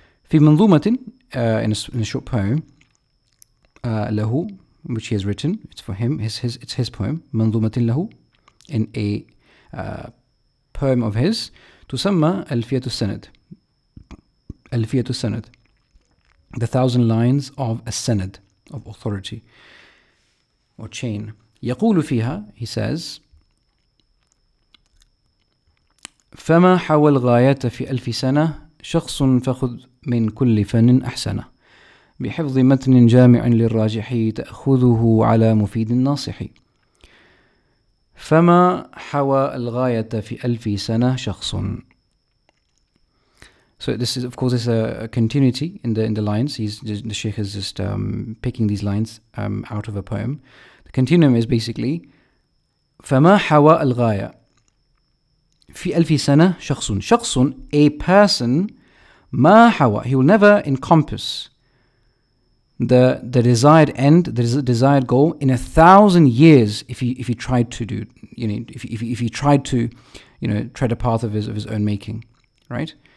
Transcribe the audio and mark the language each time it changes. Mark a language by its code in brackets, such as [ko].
[ar] في منظومة, [en] in a short poem, له, which he has written, it's for him, it's his poem, [ar] منظومة له, [en] in a poem of his, [ar] تسمى ألفية السند, [en] the 1,000 lines of a sanad, of authority or chain. [ar] يقول فيها, [en] he says, [ar] فما حوى الغاية في 1000 سنة شخص فخذ من كل فن أحسنه بحفظ متن جامع للراجح تأخذه على مفيد ناصح. فما حوى الغاية في 1000 سنة شخص. [en] So this is, of course, is a continuity in the lines. The Shaykh is just picking these lines out of a poem. The continuum is basically [ar] فما حوى الغاية في 1000 سنة شخص, [en] a person, [ar] ما حوى, [en] he will never encompass the desired end, the desired goal in 1,000 years if he tried to do, if he tried to, tread a path of his own making, right?